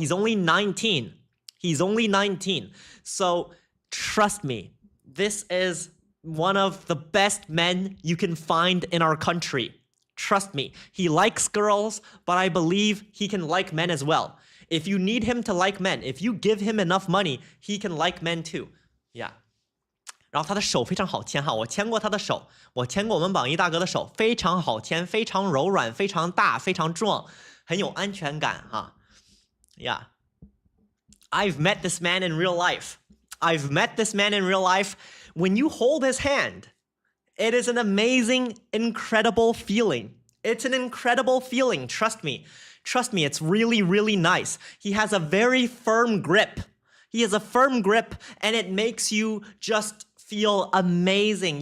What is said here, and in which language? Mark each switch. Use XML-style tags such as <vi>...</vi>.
<en>He's only 19. He's only 19. So trust me, this is one of the best men you can find in our country. Trust me. He likes girls, but I believe he can like men as well. If you need him to like men, if you give him enough money, he can like men too. Yeah.</en> <zh>然后他的手非常好牵哈，我牵过他的手，我牵过我们榜一大哥的手，非常好牵，非常柔软，非常大，非常壮，很有安全感哈。</zh> <en>Yeah. I've met this man in real life. I've met this man in real life. When you hold his hand, it is an amazing, incredible feeling. It's an incredible feeling, trust me. Trust me, it's really, really nice. He has a very firm grip. He has a firm grip, and it makes you just feel amazing.</en>